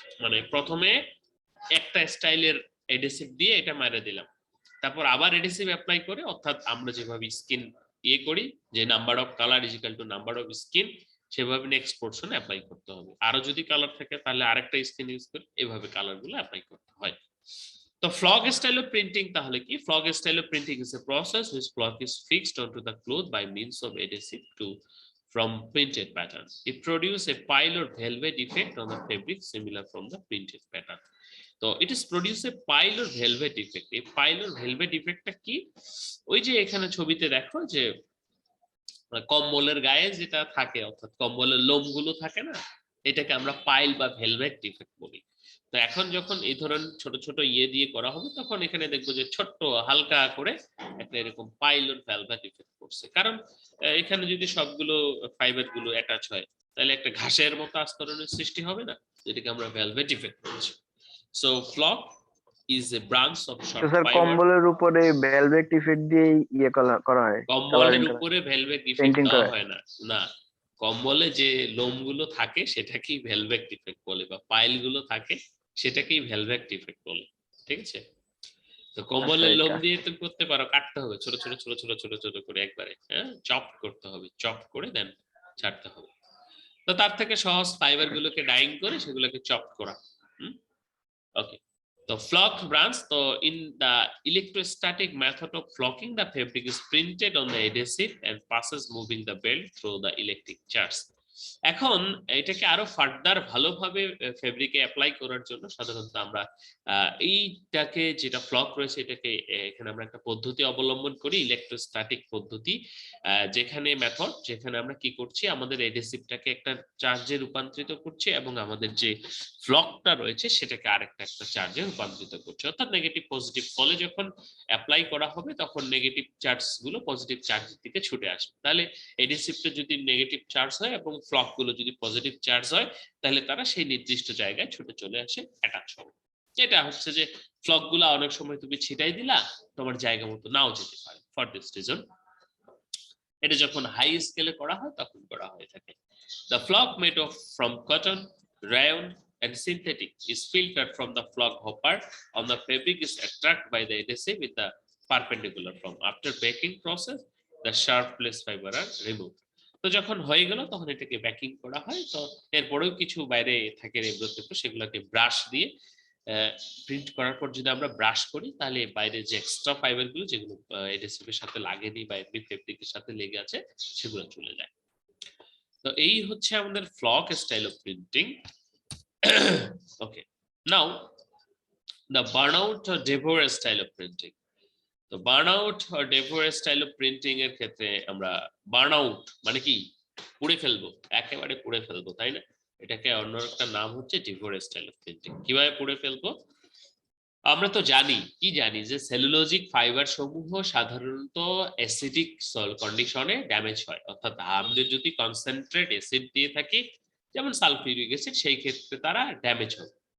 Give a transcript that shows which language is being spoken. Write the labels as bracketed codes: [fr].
[bn] মানে প্রথমে একটা স্টাইলের এডহেসিভ দিয়ে এটা মেরে দিলাম, তারপর আবার এডহেসিভ অ্যাপ্লাই করে, অর্থাৎ আমরা যেভাবে স্কিন করি যে [en] number of colour is equal to number of screen, [bn] সেভাবে নেক্সট পোর্শন অ্যাপ্লাই করতে হবে। আরো যদি কালার থাকে তাহলে আরেকটা স্কিন ইউজ করে এভাবে কালার গুলো অ্যাপ্লাই করতে হয়। তো ফ্লগ স্টাইল অফ প্রিন্টিং তাহলে কি? [en] Flock style of printing is a process which flag is fixed onto the cloth by means of adhesive to from printed pattern. It produce a pile or velvet effect on the fabric similar from the printed pattern. তো it is produce a pile or velvet effect. এই pile or velvet effectটা কি? [bn] ওই যে এখানে ছবিতে দেখো যে কম্বলের গায়ে যেটা থাকে, অর্থাৎ কম্বলের লোমগুলো থাকে না, এটাকে আমরা পাইল বা ভেলভেট ইফেক্ট বলি। তো এখন যখন এই ধরনের ছোট ছোট দিয়ে করা হবে, তখন এখানে দেখবো যে ছোট্ট হালকা করে একটা এরকম পাইল আর ভেলভেট ইফেক্ট করছে। কারণ এখানে যদি সবগুলো ফাইবার গুলো অ্যাটাচ হয় তাহলে একটা ঘাসের মতো আস্তরণের সৃষ্টি হবে না, যেটাকে আমরা ভেলভেট ইফেক্ট বলছি। [en] so flock is a branch of [bn] তো [en] short sir fiber. [bn] কম্বলের উপরে ভেলভেট ইফেক্ট দিয়ে করা হয়, কম্বলের উপরে ভেলভেট ইফেক্ট পেইন্টিং দেওয়া করা হয়। হয় না, না। কম্বলে যে লোমগুলো থাকে সেটাকেই ভেলভেট ইফেক্ট বলে, বা পাইল গুলো থাকে সেটাকেই ভেলভেট ইফেক্ট বলে, ঠিক আছে? তো আচ্ছা কম্বলের লোম এটা দিয়ে তুমি করতে পারো, কাটতে হবে ছোট ছোট ছোট ছোট ছোট ছোট করে একবারে, হ্যাঁ, চপ করতে হবে, চপ করে দেন ছাড়তে হবে। তো তার থেকে সহজ ফাইবার গুলোকে ডাইং করে সেগুলোকে চপ করা। [en] Okay, the flock branch, so in the electrostatic method of flocking, the fabric is printed on the adhesive and passes moving the belt through the electric charge. [bn] এখন এটাকে আরো ফার্দার ভালোভাবে ফেব্রিকে অ্যাপ্লাই করার জন্য সাধারণত আমরা এইটাকে যেটা ফ্লক রয়েছে এটাকে এখানে আমরা একটা পদ্ধতি অবলম্বন করি, ইলেকট্রোস্ট্যাটিক পদ্ধতি, যেখানে মেথড, যেখানে আমরা কি করছি, আমাদের এডহেসিভটাকে একটা চার্জে রূপান্তরিত করছি এবং আমাদের যে ফ্লকটা রয়েছে সেটাকে আরেকটা একটা চার্জে রূপান্তরিত করছে। অর্থাৎ নেগেটিভ পজিটিভ ফলে যখন অ্যাপ্লাই করা হবে তখন নেগেটিভ চার্জ গুলো পজিটিভ চার্জের দিকে ছুটে আসবে। তাহলে এডহেসিভটা যদি নেগেটিভ চার্জ হয় এবং ফ্লক গুলো যদি পজিটিভ চার্জ হয় তাহলে তারা সেই নির্দিষ্ট জায়গায় ছুটে চলে আসে অ্যাটাচ হবে। এটা হচ্ছে যে ফ্লক গুলা অনেক সময় তুমি ছিটাই দিলা, তোমার জায়গা মতো নাও যেতে পারে। [en] for this reason [bn] এটা যখন হাই স্কেলে করা হয় তখন করা হয়ে থাকে। [en] The flock made of from cotton, rayon and synthetic is filtered from the flock hopper on the fabric is attracted by the adhesive with the perpendicular form. After baking process, the sharp place fiber are removed. [bn] তো যখন হয়ে গেল তখন এটাকে backing করা হয়। তো এরপরেও কিছু বাইরে থাকে রেবরো, সেগুলোকে ব্রাশ দিয়ে প্রিন্ট করার পর যদি আমরা ব্রাশ করি তাহলে বাইরে যে এক্সট্রা ফাইবার গুলো যেগুলো এডহেসিভের সাথে লাগেনি বা এমনি ফেব্রিকের সাথে লেগে আছে সেগুলো চলে যায়। তো এই হচ্ছে আমাদের flock style of printing. [en] Okay, now the burnout or devour style of printing. [bn] তো burnout আর ডেভোর style of printing এর ক্ষেত্রে আমরা বার্নআউট মানে কি, পুড়ে ফেলবো, একেবারে পুড়ে ফেলবো, তাই না? এটাকে অন্য একটা নাম হচ্ছে ডেভোর স্টাইল অফ প্রিন্টিং। কিভাবে পুড়ে ফেলবো? আমরা তো জানি যে সেলুলোজিক ফাইবার সমূহ সাধারণত অ্যাসিডিক সয়েল কন্ডিশনে ড্যামেজ হয়, অর্থাৎ আমরা যদি কনসেন্ট্রেট অ্যাসিড দিয়ে থাকি যেমন সালফিউরিক অ্যাসিড, সেই ক্ষেত্রে তারা ড্যামেজ হয়।